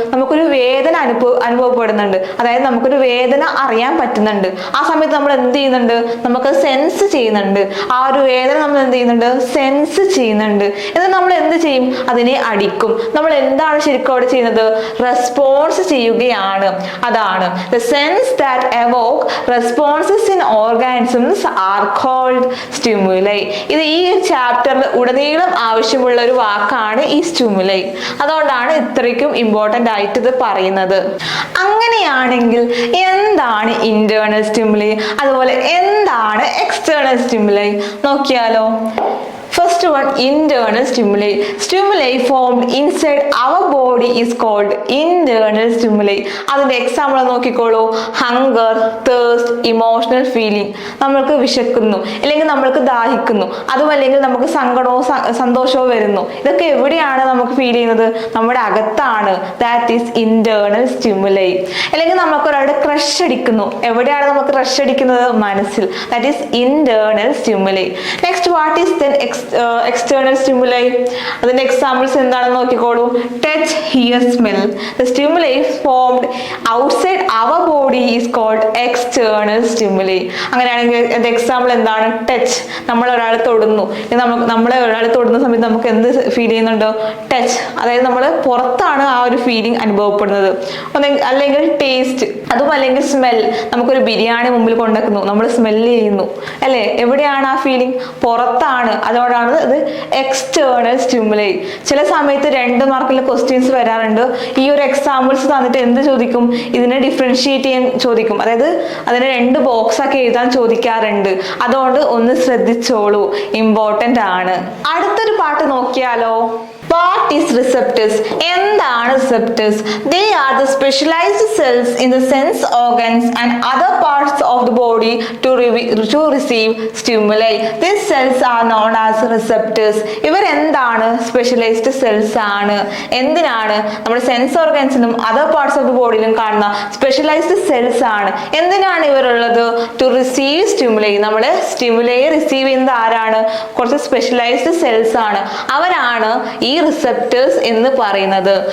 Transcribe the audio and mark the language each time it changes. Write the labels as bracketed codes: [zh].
[ml] നമുക്കൊരു വേദന അനുഭവപ്പെടുന്നുണ്ട്, അതായത് നമുക്കൊരു വേദന അറിയാൻ പറ്റുന്നുണ്ട്. ആ സമയത്ത് നമ്മൾ എന്ത് ചെയ്യുന്നുണ്ട്? നമുക്ക് സെൻസ് ചെയ്യുന്നുണ്ട്. ആ ഒരു വേദന നമ്മൾ എന്ത് ചെയ്യുന്നുണ്ട്? സെൻസ് ചെയ്യുന്നുണ്ട്. എന്നിട്ട് നമ്മൾ എന്ത് ചെയ്യും? അതിനെ അടിക്കും. നമ്മൾ എന്താണ് ശരിക്കും അവിടെ ചെയ്യുന്നത്? റെസ്പോൺസ് ചെയ്യുകയാണ്. അതാണ് [en] the sense that evoke responses in organisms are called stimuli. [ml] ഇത് ഈ ചാപ്റ്ററിൽ ഉടനീളം ആവശ്യമുള്ള ഒരു വാക്കാണ് ഈ സ്റ്റിമുലൈ. അതുകൊണ്ടാണ് ഇത്രയ്ക്കും ഇമ്പോർട്ടൻ്റ് ആയിട്ട് ഇത് പറയുന്നത്. അങ്ങനെയാണെങ്കിൽ എന്താണ് ഇന്റേണൽ സ്റ്റിമുലൈ, അതുപോലെ എന്താണ് എക്സ്റ്റേണൽ സ്റ്റിമുലൈ നോക്കിയാലോ? [en] First one, internal stimuli. Stimuli formed inside our body is called internal stimuli. [ml] അതിന്റെ എക്സാമ്പിൾ നോക്കിക്കോളൂ. Hunger, thirst, emotional feeling. നമ്മൾക്ക് വിശക്കുന്നു, അല്ലെങ്കിൽ നമ്മൾക്ക് ദാഹിക്കുന്നു, അതും അല്ലെങ്കിൽ നമുക്ക് സങ്കടവും സന്തോഷവും വരുന്നു. ഇതൊക്കെ എവിടെയാണ് നമുക്ക് ഫീൽ ചെയ്യുന്നത്? നമ്മുടെ അകത്താണ്. [en] That is internal stimuli. [ml] അല്ലെങ്കിൽ നമുക്ക് ഒരാളുടെ ക്രഷ് അടിക്കുന്നു. എവിടെയാണ് നമുക്ക് ക്രഷ് അടിക്കുന്നത്? മനസ്സിൽ. [en] That is internal stimuli. Next, what is then external stimuli? [ml] അതിന്റെ എക്സാമ്പിൾസ് എന്താണെന്ന് നോക്കിക്കോളൂ. [en] Touch, hear, smell. The stimuli formed outside our body is called external stimuli. [ml] അങ്ങനെയാണെങ്കിൽ അതിന്റെ എക്സാമ്പിൾ എന്താണ്? ടച്ച്. നമ്മൾ ഒരാളെ തൊടുന്നു, നമ്മളെ ഒരാളെ തൊടുന്ന സമയത്ത് നമുക്ക് എന്ത് ഫീൽ ചെയ്യുന്നുണ്ടോ? ടച്ച്. അതായത് നമ്മൾ പുറത്താണ് ആ ഒരു ഫീലിംഗ് അനുഭവപ്പെടുന്നത്. അല്ലെങ്കിൽ ടേസ്റ്റ്, അതും അല്ലെങ്കിൽ സ്മെൽ. നമുക്കൊരു ബിരിയാണി മുമ്പിൽ കൊണ്ടുവെക്കുന്നു, നമ്മൾ സ്മെല്ല് ചെയ്യുന്നു, അല്ലേ? എവിടെയാണ് ആ ഫീലിംഗ്? പുറത്താണ്. അതോടാണ് ഇത് എക്സ്റ്റേണൽ സ്റ്റിമുലൈ. ചില സമയത്ത് 2 മാർക്കിൽ ക്വസ്റ്റ്യൻസ് വരാറുണ്ട്. ഈ ഒരു എക്സാമ്പിൾസ് തന്നിട്ട് എന്ത് ചോദിക്കും? ഇതിനെ ഡിഫറൻഷിയേറ്റ് ചെയ്യാൻ ചോദിക്കും. അതായത് അതിനെ 2 ബോക്സ് ആക്കി എഴുതാൻ ചോദിക്കാറുണ്ട്. അതുകൊണ്ട് ഒന്ന് ശ്രദ്ധിച്ചോളൂ, ഇമ്പോർട്ടൻ്റ് ആണ്. അടുത്തൊരു പാട്ട് നോക്കിയാലോ? [en] What is receptors? [ml] എന്താണ് receptors? [en] They are the specialized cells in the sense organs and other parts of the body to receive stimuli. These cells are known as receptors. [ml] ഇവർ എന്താണ്? സ്പെഷ്യലൈസ്ഡ് സെൽസ് ആണ്. എന്തിനാണ്? നമ്മുടെ sense ഓർഗൻസിനും other parts of the ബോഡിയിലും കാണുന്ന specialised cells ആണ്. എന്തിനാണ് ഇവരുള്ളത്? [en] To receive stimuli. [ml] നമ്മള് സ്റ്റിമുലൈയെ receive ചെയ്യുന്നത് ആരാണ്? കുറച്ച് സ്പെഷ്യലൈസ്ഡ് സെൽസ് ആണ്. അവരാണ് ഈ റിസെപ്റ്റേഴ്സ് എന്ന് പറയുന്നത്.